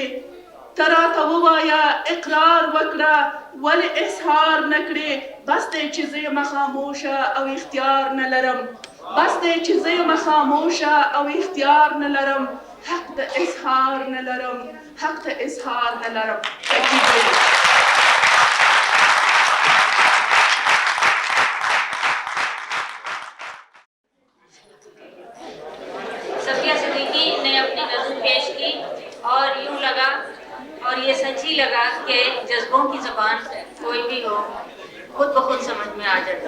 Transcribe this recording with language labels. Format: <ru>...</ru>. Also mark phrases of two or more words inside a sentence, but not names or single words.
<ps>ته راته ووایه اقرار وکړه ولې اظهار نه کړې. بس دی چې زه یم خاموشه او اختیار نه لرم. بس دی چې زه یم خاموشه او اختیار نه لرم. حق د اظهار نه لرم. حق د اظهار نه لرم.</ps> <ur>صفیہ صدیقی نے اپنی نظم پیش کی اور یوں لگا اور یہ سچی لگا کہ جذبوں کی زبان کوئی بھی ہو خود بخود سمجھ میں آ جاتی ہے.</ur>